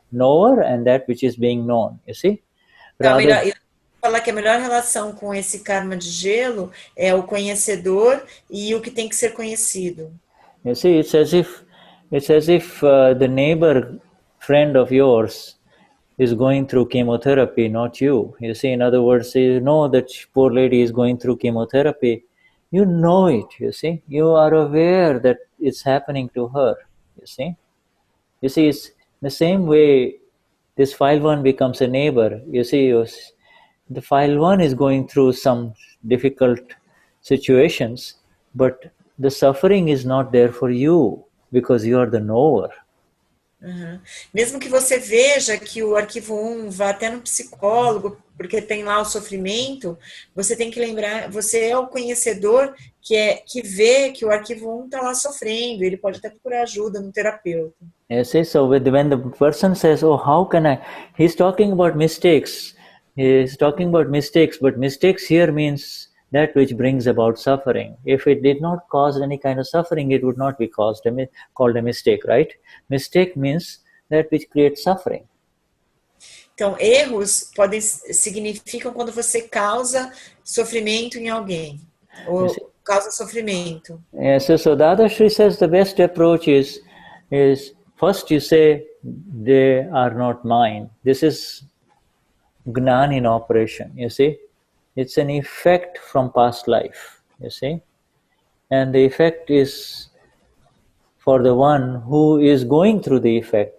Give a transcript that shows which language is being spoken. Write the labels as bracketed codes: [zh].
[en] Knower and that which is being known, you see? [pt] Então, eu falar que a melhor relação com esse karma de gelo é o conhecedor e o que tem que ser conhecido. [en] You see, it's as if the neighbor friend of yours is going through chemotherapy, not you. You see, in other words, you know that poor lady is going through chemotherapy. You know it, you see. You are aware that it's happening to her, you see. You see, it's the same way this file one becomes a neighbor. You see, the file one is going through some difficult situations, but the suffering is not there for you because you are the knower. Uhum. [pt] Mesmo que você veja que o arquivo 1 vá até no psicólogo, porque tem lá o sofrimento, você tem que lembrar, você é o conhecedor que vê que o arquivo 1 está lá sofrendo, ele pode até procurar ajuda no terapeuta. [en] Yes, so when the person says, oh, how can I? He's talking about mistakes. He's talking about mistakes, but mistakes here means that which brings about suffering. If it did not cause any kind of suffering, it would not be called a mistake, right? Mistake means that which creates suffering. [pt] Então, erros significam quando você causa sofrimento em alguém, ou causa sofrimento. [en] Yes, so Dadashri says the best approach is first you say, they are not mine. This is Gnani in operation, you see. It's an effect from past life, you see. And the effect is for the one who is going through the effect.